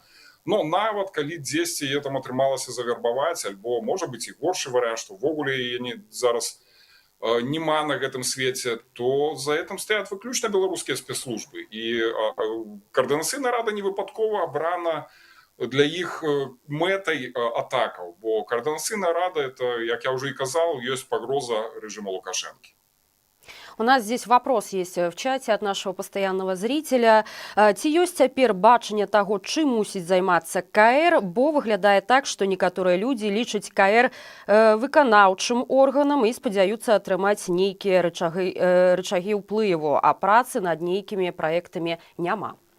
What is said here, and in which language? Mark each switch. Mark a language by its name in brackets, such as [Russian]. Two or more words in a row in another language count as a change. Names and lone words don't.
[Belarusian] Но нават калі дзесьці яе там атрымалася завербаваць, альбо, можа быць, і горшы варыянт, што ўвогуле яе зараз няма на гэтым свеце, то за гэтым стаяць выключна беларускія спецслужбы. І каардынацыйная рада не выпадкова абрана для іх мэтай атакаў, бо каардынацыйная рада, это, як я уже и казал, ёсць пагроза рэжыму Лукашэнкі. [Russian] У нас здесь вопрос есть в чате от нашего постоянного зрителя. [Belarusian] Ці ёсць цяпер бачанне таго, чым мусіць займацца КР, бо выглядае так, што некаторыя людзі лічаць КР выканаўчым органам і спадзяюцца атрымаць нейкія рычагі ўплыву, а працы над нейкімі праектамі няма.